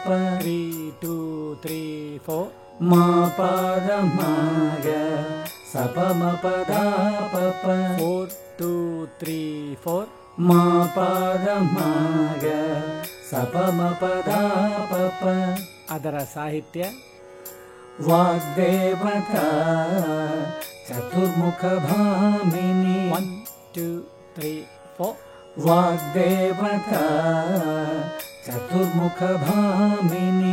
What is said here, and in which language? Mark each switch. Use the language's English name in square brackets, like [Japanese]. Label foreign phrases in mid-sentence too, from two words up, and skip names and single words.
[Kannada] 3 2 3 4 ಮಾ ಪಾದ ಮಾಗ ಸ ಪ ಮ ಪ ದ ಪ ಪ. 4 2 3 4 ಮಾ ಪಾದ ಮಾಗ ಸ ಪ ಮ ಪ ದ ಪ ಪ. ಅದರ ಸಾಹಿತ್ಯ [Sanskrit] ವಾಗ್ದೇವತಾ ಚತುರ್ಮುಖ ಭಾಮಿನಿ. 1 2 3 4 ವಾಗ್ದೇವತಾ ಚತುರ್ಮುಖ ಭಾಮಿನಿ.